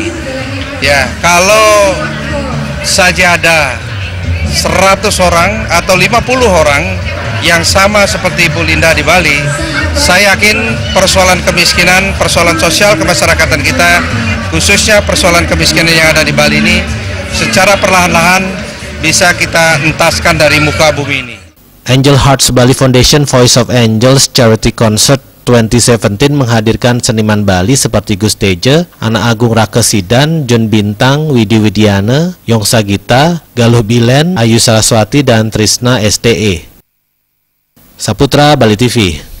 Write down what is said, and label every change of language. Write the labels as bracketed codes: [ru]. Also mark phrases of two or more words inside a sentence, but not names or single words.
[id] Ya, kalau saja ada 100 orang atau 50 orang yang sama seperti Bu Linda di Bali, saya yakin persoalan kemiskinan, persoalan sosial kemasyarakatan kita, khususnya persoalan kemiskinan yang ada di Bali ini, secara perlahan-lahan bisa kita entaskan dari muka bumi ini. Angel Hearts Bali Foundation Voice of Angels Charity Concert 2017 menghadirkan seniman Bali seperti Gus Teja, Anak Agung Rake Sidan, Jun Bintang, Widi Widiana, Yongsa Gita, Galuh Bilen, Ayu Saraswati, dan Trisna STE. Saputra, Bali TV.